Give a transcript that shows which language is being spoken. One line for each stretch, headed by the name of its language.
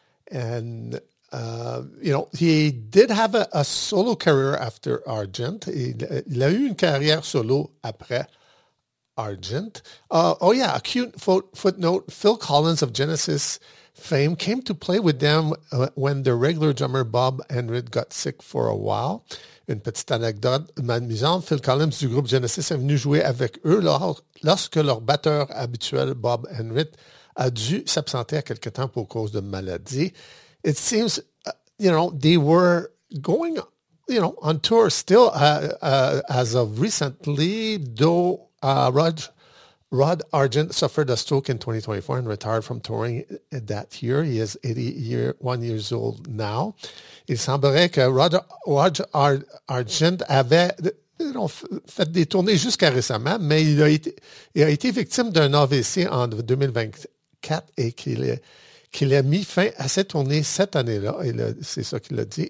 English: And, you know, he did have a solo career after Argent.
French: Il a eu une carrière solo après Argent.
English: Oh, yeah, a cute footnote. Phil Collins of Genesis fame came to play with them when the regular drummer Bob Enright got sick for a while.
French: Une petite anecdote amusante, Phil Collins du groupe Genesis est venu jouer avec eux lorsque leur batteur habituel Bob Enright a dû s'absenter à quelque temps pour cause de maladie.
English: It seems, you know, they were going, you know, on tour still as of recently, though Rod Argent suffered a stroke in 2024 and retired from touring that year. He is 81 years old now.
French: Il semblerait que Rod Argent avait fait des tournées jusqu'à récemment, mais il a été victime d'un AVC en 2024 et qu'il a mis fin à ses tournées cette année-là. C'est ça qu'il a dit.